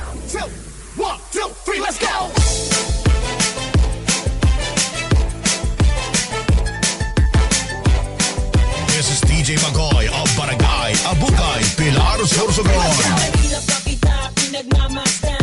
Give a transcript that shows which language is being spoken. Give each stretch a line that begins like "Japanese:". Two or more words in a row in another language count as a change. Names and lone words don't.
English: One, two, three, let's go! This is DJ Magoy of Barangay Abukay, Pilar Sorsogon.
Bikol: Sa hirap ka kita, pinagmamasta